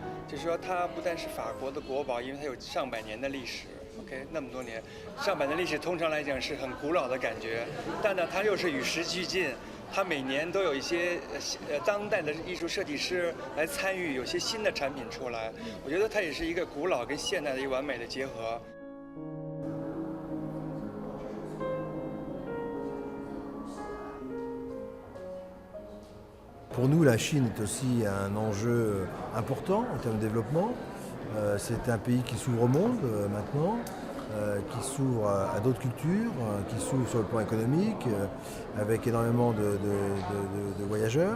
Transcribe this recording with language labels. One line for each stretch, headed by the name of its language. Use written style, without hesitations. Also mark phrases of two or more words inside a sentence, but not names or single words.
Chinese: 就是说它不但是法国的国宝，因为它有上百年的历史。OK， 那么多年，上百年历史通常来讲是很古老的感觉，但呢，它又是与时俱进。它每年都有一些当代的艺术设计师来参与，有些新的产品出来。我觉得它也是一个古老跟现代的一个完美的结合。
French: Pour nous, la Chine est aussi un enjeu important en termes de développement. C'est un pays qui s'ouvre au monde maintenant, qui s'ouvre à d'autres cultures, qui s'ouvre sur le plan économique, avec énormément de voyageurs.